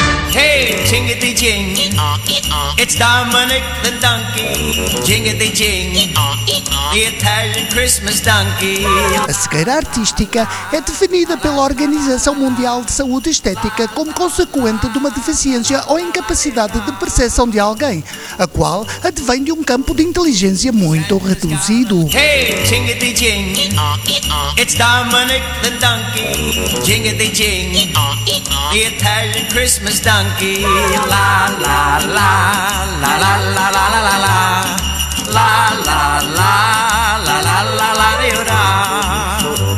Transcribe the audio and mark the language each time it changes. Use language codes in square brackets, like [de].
[en] Hey, jingity jing, it's Dominic the Donkey, jingity jing, the Italian Christmas Donkey. [pt] A cegueira artística é definida pela Organização Mundial de Saúde Estética como consequente de uma deficiência ou incapacidade de percepção de alguém, a qual advém de um campo de inteligência muito reduzido. [en] Hey, jingity jing, it's Dominic the Donkey, jingity jing, the Italian Christmas Donkey. La la la la la la la la la la la la la la la la la la.